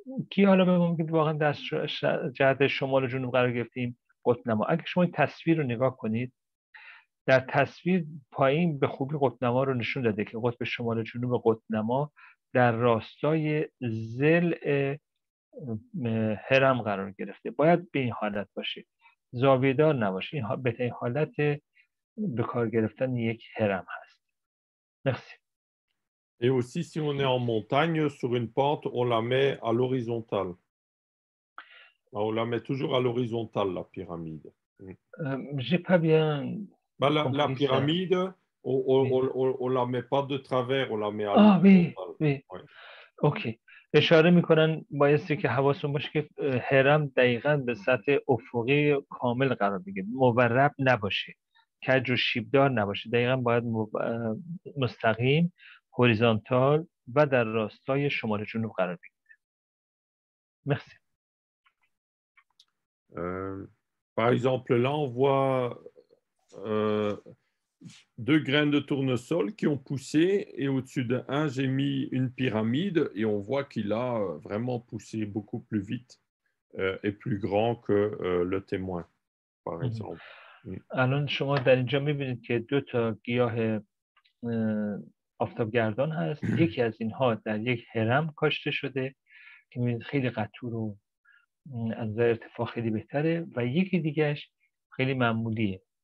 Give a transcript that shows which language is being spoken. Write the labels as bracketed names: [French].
[Persian] کی حالا به ما میگه واقعا در جهت شمال و جنوب قرار گرفتیم قطب نما؟ اگه شما این تصویر رو نگاه کنید، در تصویر پایین به خوبی قطب نما رو نشون داده که قطب شمال و جنوب قطب نما در راستای ضلع هرم قرار گرفته. باید به این حالت باشه، زاویه‌دار نباشه. این بهترین حالت به کار گرفتن یک هرم هست. [French] Merci. Et aussi, si on est en montagne, sur une pente, on la met à l'horizontale. On la met toujours à l'horizontale, la pyramide. J'ai pas bien la pyramide, on la met pas de travers, on la met à l'horizontale. l'horizontale. Oui. Ouais. Ok. [Persian] اشاره میکنن بایستی که حواستون باشه که هرم دقیقاً به سطح افقی کامل قرار بگیره، مورب نباشه، کج و شیبدار نباشه، دقیقاً باید مستقیم، هوریزونتال و در راستای شمال جنوب قرار بگیره. مرسی. [French] Par exemple, là, on voit deux graines de tournesol qui ont poussé et au-dessus d'un, j'ai mis une pyramide et on voit qu'il a vraiment poussé beaucoup plus vite et plus grand que le témoin, par exemple. [Persian] الان شما در اینجا میبینید که دو تا گیاه آفتابگردان هست. یکی از اینها در یک هرم کاشته شده که میبینید خیلی قطور و از نظر ارتفاع خیلی بهتره و یکی دیگهش خیلی معمولیه.